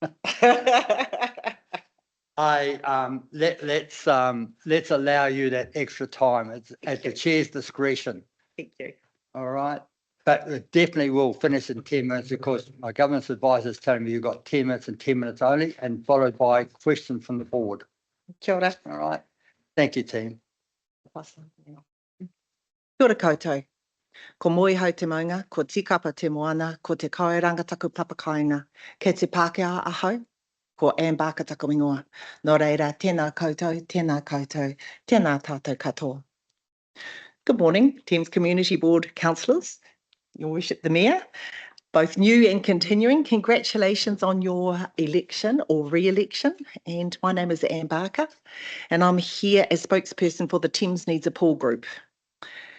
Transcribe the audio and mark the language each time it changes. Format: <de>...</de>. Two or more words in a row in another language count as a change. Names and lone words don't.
<en>Let's allow you that extra time. It's at the chair's discretion. Thank you. All right. But it definitely will finish in 10 minutes because my governance advisor is telling me you've got 10 minutes and 10 minutes only, and followed by questions from the board.</en> <mi>Kia ora.</mi> <en>All right. Thank you, team.</en> <mi>Kia ora koutou. Ko moi hau te maunga, ko tikapa te moana, ko te kauranga taku papakainga, ke te Pākehā ā-Hui, ko Anne Barker taku ingoa. Nō reira, tēnā koutou, tēnā tātou katoa.</mi> <en>Good morning, Thames Community Board councillors, Your Worship the Mayor, both new and continuing. Congratulations on your election or re-election. And my name is Anne Barker, and I'm here as spokesperson for the Thames Needs a Pool Group.</en>